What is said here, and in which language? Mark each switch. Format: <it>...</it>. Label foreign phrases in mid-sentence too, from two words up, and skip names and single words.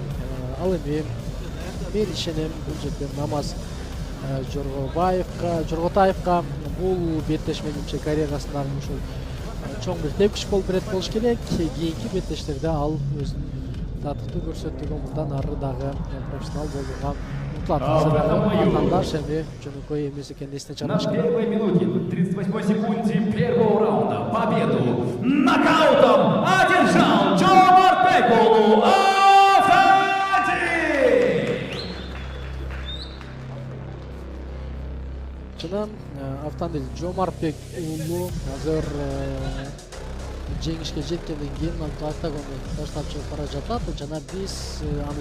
<ky>Ал эми мен ишенем бул жерде Намаз Жоргатаевка бул беттеш менимче карьерасындагы ушул чоң бир тепкич болуп берет болуш керек. Кийинки беттештерде ал өзүнүн татыктуу көрсөттүгүн мындан ары дагы профессионал болууга умтулат. Атаандаш эми жөнөкөй эмес экенин эсине чыгарыш керек.</ky> <ru>На первой минуте, 38 секунде первого раунда победу нокаутом одержал Жомартбек уулу</ru> <ky>Жана Автандиль Жомартбек уулу азыр жеңишке жеткенден кийин октагонду таштап чыгып бара жатат жана биз аны</ky>